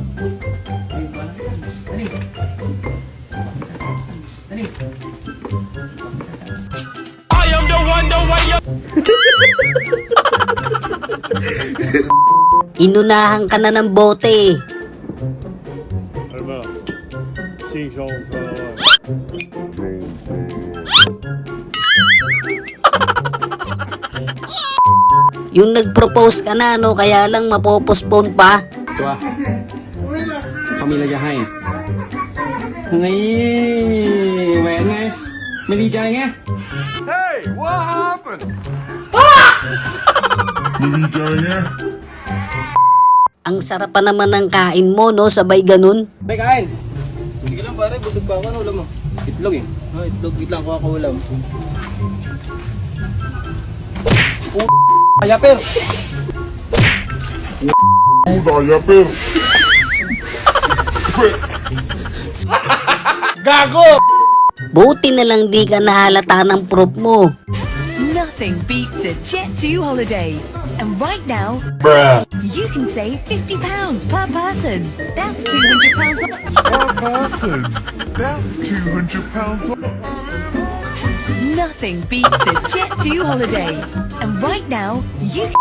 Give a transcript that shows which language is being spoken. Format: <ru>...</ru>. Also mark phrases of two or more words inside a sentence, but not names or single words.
<tl>Inunahan ka na ng bote. Yung nag-propose ka na, no, kaya lang mapopospone pa.</tl> <th>ตัวเขามีอะไรจะให้นี่แหวนไงไม่ดีใจไง</th> <tl>Ang sarap pa naman ng kain mo, no, sabay ganun. May kain. Sige lang pare, busog pa ako. Ano ulam mo? Itlog eh. Oh, itlog, lang ko ulam. Kaya per. Gago! Buti na lang di ka nahalata ng prop mo.</tl> <en>Nothing beats a Jet2 holiday. And right now, you can save £50 per person. That's £200 Nothing beats a Jet2 holiday. And right now, you can...</en>